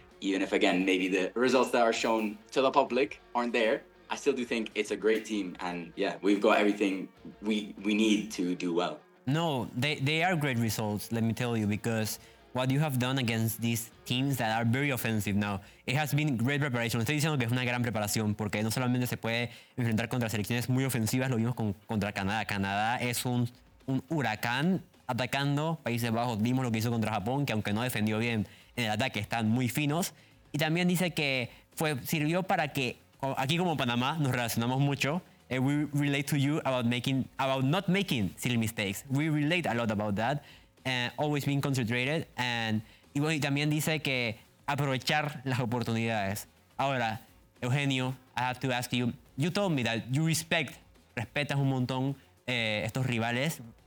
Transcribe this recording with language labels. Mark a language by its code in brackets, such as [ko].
[en] even if, again, maybe the results that are shown to the public aren't there, I still do think it's a great team. And yeah, we've got everything we need to do well. No, they are great results, let me tell you, because what you have done against these teams that are very offensive now, it has been great preparation. [es] Estoy diciendo que es una gran preparación porque no solamente se puede enfrentar contra selecciones muy ofensivas, lo vimos contra Canadá. Canadá es un huracán atacando Países Bajos. Vimos lo que hizo contra Japón, que aunque no defendió bien en el ataque, están muy finos. Y también dice que sirvió para que, aquí como Panamá, nos relacionamos mucho. [en] We relate to you about not making silly mistakes. We relate a lot about that. Always being concentrated. [es] Y también dice que aprovechar las oportunidades. [en] Ahora, Eugenio, I have to ask you. You told me that you [es] respetas un montón estos rivales.